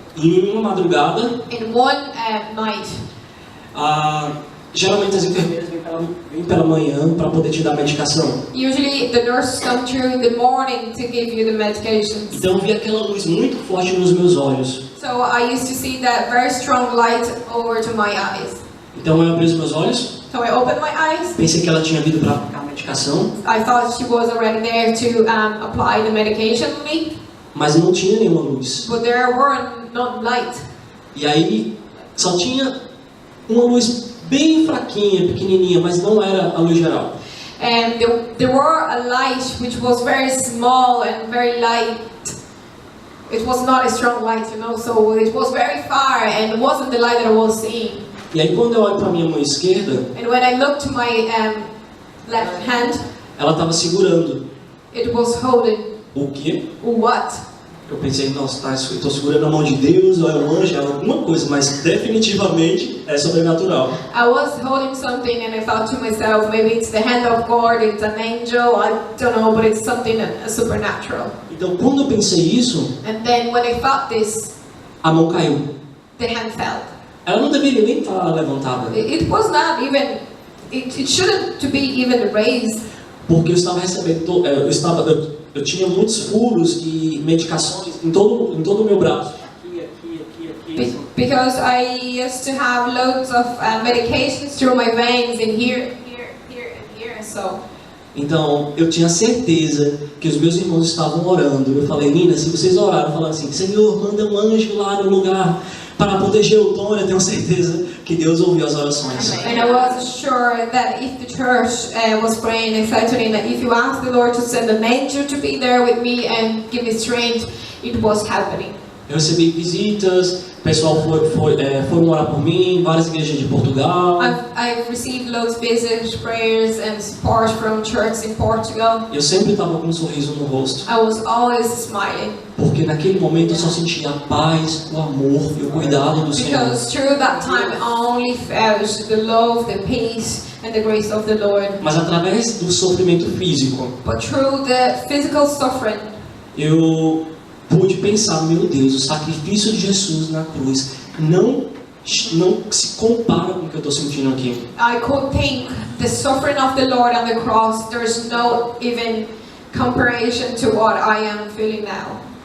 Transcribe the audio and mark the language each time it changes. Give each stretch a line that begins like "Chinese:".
Portuguese: E em uma madrugada,
English: In one night,
Portuguese: geralmente as enfermeiras vêm pela manhã para poder te dar medicação.
English: usually the nurses come through in the morning to give you the medications.
Portuguese: Então eu vi aquela luz muito forte nos meus olhos.
English: So I used to see that very strong light over to my eyes.
Portuguese: Então eu abri os meus olhos,
English: So I opened my eyes.
Portuguese: pensei que ela tinha vindo para aplicar a medicação,
English: I thought she was already there to apply the medication on me,
Portuguese: mas não tinha nenhuma luz.
English: but there were no light.
Portuguese: E aí só tinha uma luz bem fraquinha, pequenininha, mas não era a luz geral.
English: And there were a light which was very small and very light. It was not a strong light, you know, so it was very far and it wasn't the light that I was seeing.
Portuguese: E aí quando eu olho para minha mão esquerda,
English: And when I looked to my left hand,
Portuguese: ela estava segurando.
English: it was holding
Portuguese: O quê?
English: what?
Portuguese: Eu pensei: nossa, eu estou segurando a mão de Deus, ou é um anjo, é alguma coisa, mas definitivamente é sobrenatural.
English: I was holding something and I thought to myself, maybe it's the hand of God, it's an angel, I don't know, but it's something supernatural.
Portuguese: Então quando eu pensei isso,
English: And then when I thought this,
Portuguese: a mão caiu.
English: the hand fell.
Portuguese: Ela não deveria nem estar levantada,
English: It was not even, it shouldn't to be even raised.
Portuguese: porque eu estava recebendo, eu tinha muitos furos e medicações em todo o meu braço. Aqui.
English: Because I used to have loads of medications through my veins in here, and here, so.
Portuguese: Então, eu tinha certeza que os meus irmãos estavam orando. Eu falei, Nina, se vocês oraram, falando assim, Senhor, manda um anjo lá no lugar para proteger o Tony, eu tenho certeza que Deus ouviu as orações.
English: And I was sure that if the church was praying, I said to Nina, if you ask the Lord to send an angel to be there with me and give me strength, it was happening.
Portuguese: Eu recebi visitas, o pessoal foram orar por mim, várias igrejas de Portugal.
English: I've received loads of visits, prayers and support from churches in Portugal.
Portuguese: Eu sempre estava com um sorriso no rosto,
English: I was always smiling.
Portuguese: porque naquele momento eu só sentia a paz, o amor e o cuidado do Senhor.
English: Because through that time I only felt the love, the peace and the grace of the Lord.
Portuguese: Mas através do sofrimento físico,
English: But through the physical suffering,
Portuguese: eu pude pensar, meu Deus, o sacrifício de Jesus na cruz não se compara com o que eu estou sentindo aqui.
English: I could think the suffering of the Lord on the cross, there's no even comparison to what I am feeling now.